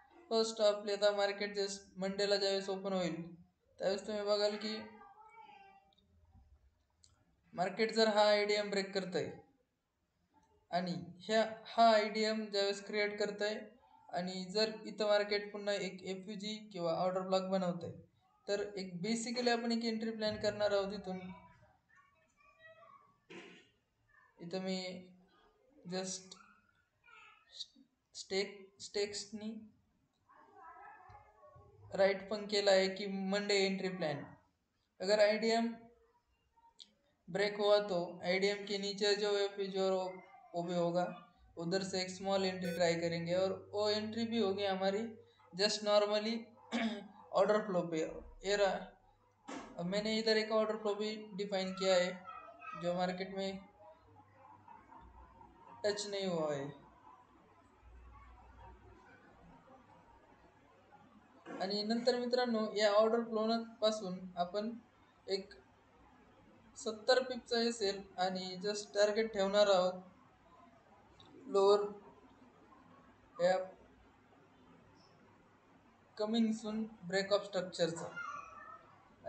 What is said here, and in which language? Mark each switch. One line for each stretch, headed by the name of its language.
Marathi: First आपले आता market just मंडेला ज्यावेळेस ओपन होईल त्यावेळेस तुम्ही बघाल की मार्केट जर हा आयडीएम ब्रेक करतंय, आणि हा आयडीएम ज्यावेळेस क्रिएट करतंय, आणि जर इथं मार्केट पुन्हा एक एफयूजी किंवा ऑर्डर ब्लॉक बनवतंय, तर एक बेसिकली आपण एक एंट्री प्लॅन करणार आहोत. इथं मी जस्ट स्टेक्सनी राइट पण केला
Hindi: है कि
Marathi: मंडे एंट्री प्लान।
Hindi: अगर आईडीएम ब्रेक हुआ तो आईडीएम के नीचे जो जो वो भी होगा, उधर से एक स्मॉल एंट्री ट्राई करेंगे, और वो एंट्री भी होगी हमारी जस्ट नॉर्मली ऑर्डर फ्लो पे। ये रहा, मैंने इधर एक ऑर्डर फ्लो भी डिफाइन किया है जो मार्केट में टच नहीं हुआ है।
Marathi: आणि नंतर मित्रांनो, या ऑर्डर फ्लो पासून आपण एक 70 पिपचा असेल आणि जस्ट टार्गेट ठेवणार आहोत लोअर या कमिंग सून ब्रेकअप स्ट्रक्चरचं।